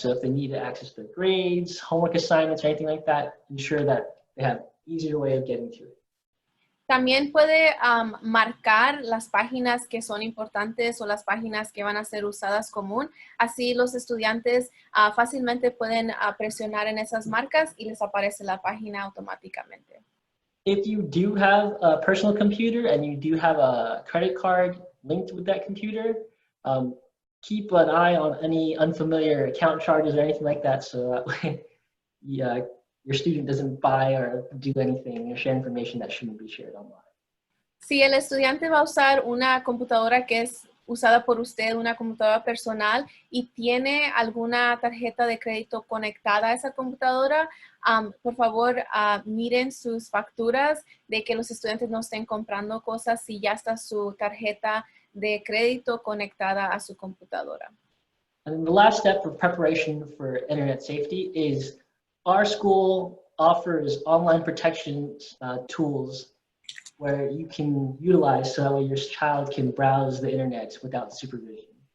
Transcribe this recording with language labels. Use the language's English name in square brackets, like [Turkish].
[English] So if they need to access their grades, homework assignments, or anything like that, ensure that they have easier way of getting to it. [Spanish] También puede marcar las páginas que son importantes o las páginas que van a ser usadas común. Así los estudiantes fácilmente pueden presionar en esas marcas y les aparece la página automáticamente. [English] If you do have a personal computer and you do have a credit card linked with that computer, keep an eye on any unfamiliar account charges or anything like that, so that way your student doesn't buy or do anything or share information that shouldn't be shared online. [Spanish] Si el estudiante va a usar una computadora que es usada por usted, una computadora personal, y tiene alguna tarjeta de crédito conectada a esa computadora, por favor, miren sus facturas de que los estudiantes no estén comprando cosas si ya está su tarjeta de crédito conectada a su computadora. [English] And the last step for preparation for internet safety is our school offers online protection tools where you can utilize so that way your child can browse the internet without supervision.